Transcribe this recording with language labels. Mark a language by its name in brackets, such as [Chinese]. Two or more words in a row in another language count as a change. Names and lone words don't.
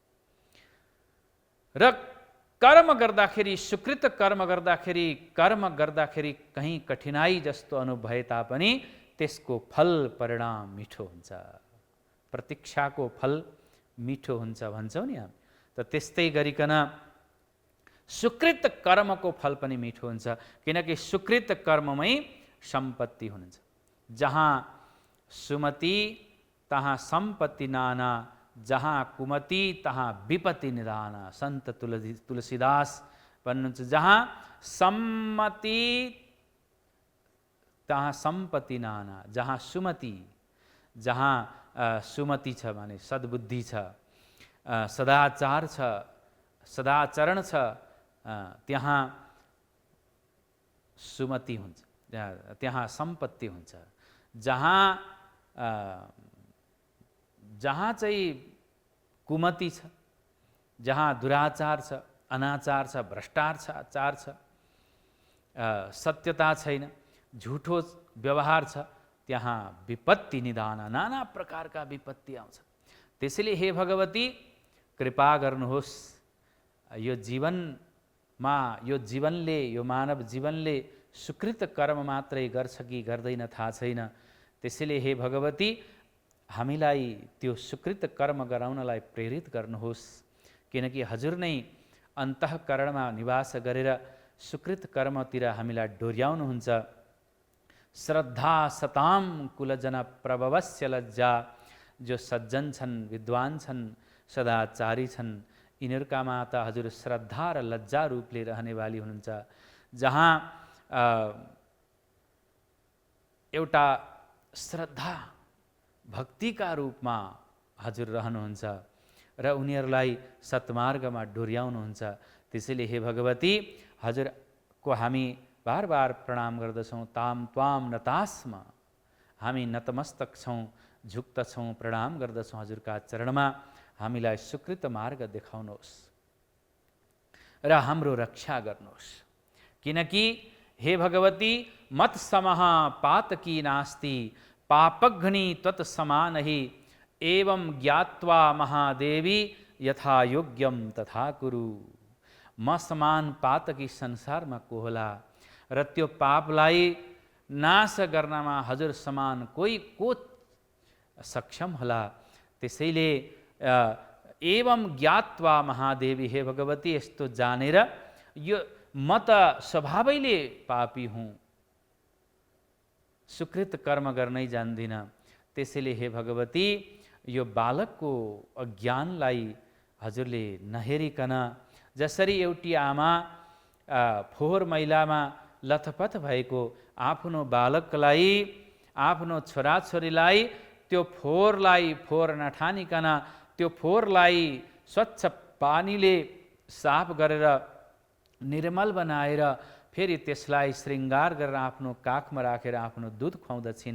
[Nepali] र कर्म गर्दाखेरि, सुकृत कर्म गर्दाखेरि कहीँ कठिनाई जस्तो अनुभव भए तापनि त्यसको फल परिणाम मिठो हुन्छ। प्रतीक्षाको फल मिठो हुन्छ भन्छौँ नि हामी। त त्यस्तै गरिकन सुकृत कर्मको फल पनि मिठो हुन्छ। किनकि सुकृत कर्ममै सम्पत्ति हुनुहुन्छ। [Awadhi] जहाँ सुमति तहाँ सम्पत्ति नाना, जहाँ कुमति तहाँ विपत्ति निधाना। [Nepali] सन्त तुलसीदास भन्नुहुन्छ, [Awadhi] जहाँ सम्मति तहाँ सम्पत्ति नाना, [Nepali] जहाँ सुमति छ भने सद्बुद्धि छ, सदाचार छ, सदाचरण छ, त्यहाँ सुमति हुन्छ, त्यहाँ सम्पत्ति हुन्छ। जहाँ चाहिँ कुमति छ, जहाँ दुराचार छ, अनाचार छ, भ्रष्टाचार छ, सत्यता छैन, झुठो व्यवहार छ, त्यहाँ [Awadhi] विपत्ति निधाना, [Nepali] नाना प्रकारका विपत्ति आउँछ। त्यसैले हे भगवती, कृपा गर्नुहोस्। यो जीवनमा, यो जीवनले, यो मानव जीवनले सुकृत कर्म मात्रै गर्छ कि गर्दैन थाहा छैन। त्यसैले हे भगवती हामीलाई त्यो सुकृत कर्म गराउनलाई प्रेरित गर्नुहोस्, किनकि हजुर नै अन्तःकरणमा निवास गरेर सुकृत कर्मतिर हामीलाई डोर्याउनुहुन्छ। [Sanskrit] श्रद्धा सताम कुलजन प्रभवस्य लज्जा, [Nepali] जो सज्जन छन्, विद्वान छन्, सदाचारी छन्, यिनीहरूका माता हजुर श्रद्धा र लज्जा रूपले रहनेवाली हुनुहुन्छ। जहाँ एउटा श्रद्धा भक्तिका रूपमा हजुर रहनुहुन्छ र उनीहरूलाई सत्मार्गमा डोर्याउनुहुन्छ। त्यसैले हे भगवती हजुरको हामी बार बार प्रणाम गर्दछौँ। [Sanskrit] ताम त्वाम नतास्म, [Nepali] हामी नतमस्तक छौँ, झुक्त छौँ, प्रणाम गर्दछौँ हजुरका चरणमा। हामीलाई सुकृत मार्ग देखाउनुहोस् र हाम्रो रक्षा गर्नुहोस्, किनकि हे भगवती [Sanskrit] मत समः पातकी नास्ति, पापघ्नि त्वत् समानहि, एवं ज्ञात्वा महादेवी यथा योग्यम तथा कुरु। [Nepali] म समान पातकी संसारमा को होला र त्यो पापलाई नाश गर्नमा हजुर समान कोही को सक्षम होला। त्यसैले [Sanskrit] एवं ज्ञात्वा महादेवी, [Nepali] हे भगवती यस्तो जानेर, यो म त स्वभावैले पापी हुँ, सुकृत कर्म गर्नै जान्दिनँ। त्यसैले हे भगवती यो बालकको अज्ञानलाई हजुरले नहेरिकन, जसरी एउटी आमा फोहोर मैलामा लथपथ भएको आफ्नो बालकलाई, आफ्नो छोराछोरीलाई त्यो फोहोरलाई फोहोर नठानिकन त्यो फोहोरलाई स्वच्छ पानीले साफ गरेर निर्मल बनाएर फेरि त्यसलाई श्रृङ्गार गरेर आफ्नो काखमा राखेर आफ्नो दुध खुवाउँदछिन्।